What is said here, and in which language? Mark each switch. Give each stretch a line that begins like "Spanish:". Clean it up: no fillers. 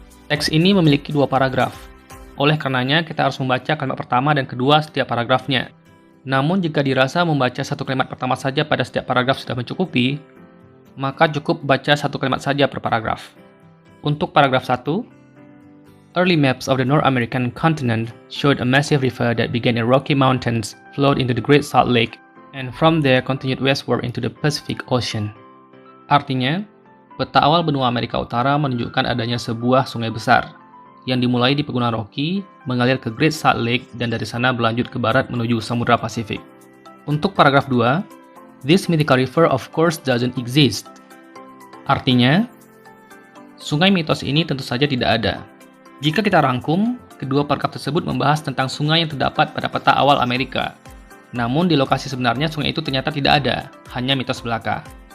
Indonesian: Teks ini memiliki dua paragraf. Oleh karenanya, kita harus membaca kalimat pertama dan kedua setiap paragrafnya. Namun, jika dirasa membaca satu kalimat pertama saja pada setiap paragraf sudah mencukupi, maka cukup baca satu kalimat saja per paragraf. Untuk paragraf 1,
English: early maps of the North American continent showed a massive river that began in Rocky Mountains, flowed into the Great Salt Lake, and from there continued westward into the Pacific Ocean.
Indonesian: Artinya, peta awal benua Amerika Utara menunjukkan adanya sebuah sungai besar, yang dimulai di Pegunungan Rocky, mengalir ke Great Salt Lake, dan dari sana berlanjut ke barat menuju Samudra Pasifik. Untuk paragraf 2,
English: this mythical river of course doesn't exist.
Indonesian: Artinya, sungai mitos ini tentu saja tidak ada. Jika kita rangkum, kedua paragraf tersebut membahas tentang sungai yang terdapat pada peta awal Amerika. Namun di lokasi sebenarnya sungai itu ternyata tidak ada, hanya mitos belaka.